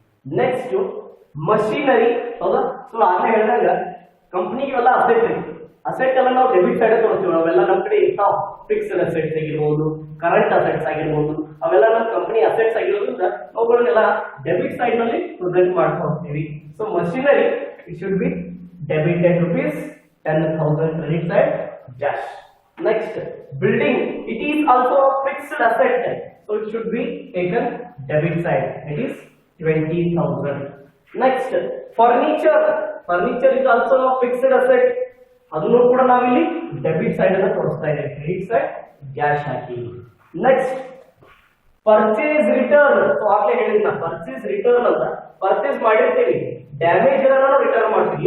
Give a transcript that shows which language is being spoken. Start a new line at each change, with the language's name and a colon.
Kannada: Next machinery, ಹೌದಾ? So ಆಗಲೇ ಹೇಳಿದಾಗ ಕಂಪನಿಗೆ ಎಲ್ಲ ಅಸೆಟ್ ಇದೆ, ಅಸೆಟ್ ಎಲ್ಲ ನಾವು ಡೆಬಿಟ್ ಸೈಡ್ ತೋರಿಸ್ತೀವಿ. ಅವೆಲ್ಲ ನಮ್ಮ ಕಡೆ ಇರ್ತಾವ, ಫಿಕ್ಸ್ಡ್ ಅಸೆಟ್ಸ್ ಆಗಿರ್ಬೋದು, ಕರೆಂಟ್ ಅಸೆಟ್ಸ್ ಆಗಿರ್ಬೋದು, ಅವೆಲ್ಲ ನಮ್ಮ ಕಂಪನಿ ಅಸೆಟ್ಸ್ ಆಗಿರೋದ್ರಿಂದ ಅವುಗಳನ್ನೆಲ್ಲ ಡೆಬಿಟ್ ಸೈಡ್ ನಲ್ಲಿ ಪ್ರೆಸೆಂಟ್ ಮಾಡ್ತಾ ಹೋಗ್ತೀವಿ.
English: So machinery it should be debited rupees 10,000 credit side dash. Next building, it is also a fixed asset. so it should be taken debit side, it is 20,000. Next, furniture is also a fixed asset,
Kannada: ಅದನ್ನು ಕೂಡ ನಾವಿಲ್ಲಿ debit side ಅನ್ನು ತೋರಿಸ್ತಾ ಇದ್ದೇವೆ, credit side cash ಹಾಕಿ. Next purchase return, ಆಗ್ಲೇ ಹೇಳಿದ್ನ purchase return ಅಂತ, purchase ಮಾಡಿರ್ತೀವಿ, damage ನಾವು ರಿಟರ್ನ್ ಮಾಡ್ತೀವಿ.